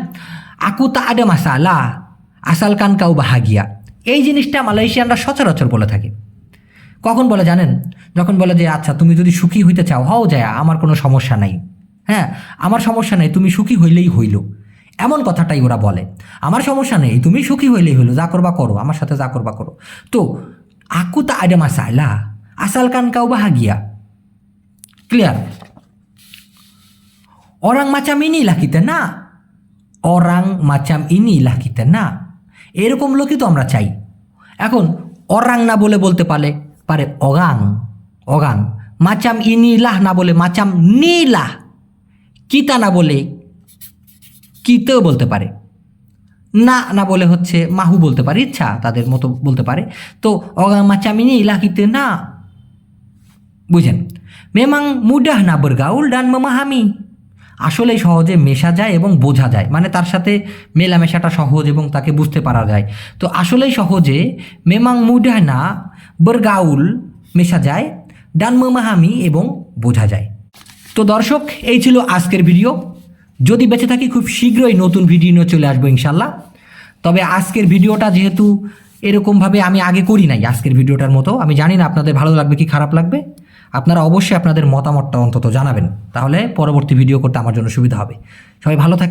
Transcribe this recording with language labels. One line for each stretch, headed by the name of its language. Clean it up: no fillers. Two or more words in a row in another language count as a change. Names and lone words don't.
Malay: aku tak ada masalah asalkan kau bahagia,
Bangla: এই জিনিসটা মালয়েশিয়ানরা সচরাচর বলে থাকে। কখন বলে জানেন? যখন বলে যে আচ্ছা তুমি যদি সুখী হইতে চাও হও যায়, আমার কোনো সমস্যা নাই, হ্যাঁ আমার সমস্যা নেই, তুমি সুখী হইলেই হইল, এমন কথাটাই ওরা বলে। আমার সমস্যা নেই, তুমি সুখী হইলেই হইলো, যা করবা করো, আমার সাথে যা করবা করো। তো
Malay: aku tak ada masalah asalkan kau bahagia,
Bangla: clear?
Malay: Orang macam inilah kita nak, orang macam inilah kita nak,
Bangla: এরকম লোকই তো আমরা চাই। এখন অরাং না বলে বলতে পারে পারে অগাং অগাং।
Malay: macam inilah
Bangla: না বলে
Malay: macam nilah.
Bangla: কিতা না বলে কিতেও বলতে পারে। না না বলে হচ্ছে মাহু বলতে পারে, ইচ্ছা তাদের মতো বলতে পারে। তো
Malay: ogang macam inilah kite
Bangla: না, বুঝেন।
Malay: memang mudah না bergaul dan memahami,
Bangla: আসলেই সহজে মেশা যায় এবং বোঝা যায়, মানে তার সাথে মেলামেশাটা সহজ এবং তাকে বুঝতে পারা যায়। তো আসলেই সহজে
Malay: memang mudah
Bangla: না bergaul মেশা যায়,
Malay: dan memahami
Bangla: এবং বোঝা যায়। তো দর্শক, এই ছিল আজকের ভিডিও। যদি বেঁচে থাকি খুব শীঘ্রই নতুন ভিডিও নিয়ে চলে আসবো ইনশাল্লাহ। তবে আজকের ভিডিওটা যেহেতু এরকমভাবে আমি আগে করি নাই, আজকের ভিডিওটার মতো, আমি জানি না আপনাদের ভালো লাগবে কি খারাপ লাগবে। আপনারা অবশ্যই আপনাদের মতামতটা অন্তত জানাবেন, তাহলে পরবর্তী ভিডিও করতে আমার জন্য সুবিধা হবে।